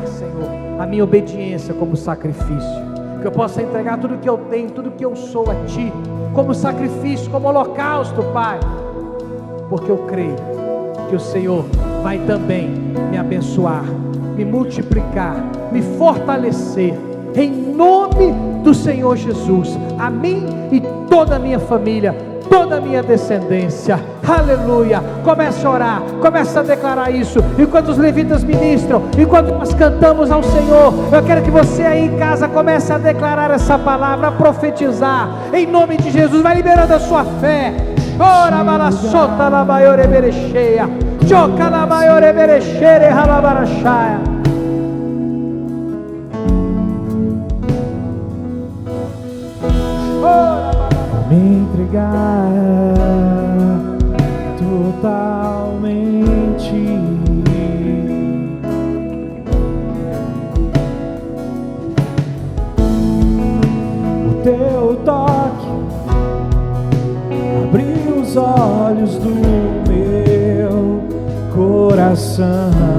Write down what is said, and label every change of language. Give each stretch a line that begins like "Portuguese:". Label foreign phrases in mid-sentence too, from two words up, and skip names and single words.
Portuguese: Senhor, a minha obediência como sacrifício, que eu possa entregar tudo que eu tenho, tudo que eu sou a Ti, como sacrifício, como holocausto, Pai, porque eu creio que o Senhor vai também me abençoar, me multiplicar, me fortalecer, em nome do Senhor Jesus, a mim e toda a minha família, toda a minha descendência. Aleluia. Comece a orar, comece a declarar isso, enquanto os levitas ministram, enquanto nós cantamos ao Senhor. Eu quero que você aí em casa comece a declarar essa palavra, a profetizar, em nome de Jesus. Vai liberando a sua fé. Ora balassota la maiore berecheia, choca la maiore berechere halabarachaya. Me entregar totalmente, o teu toque abriu os olhos do meu coração.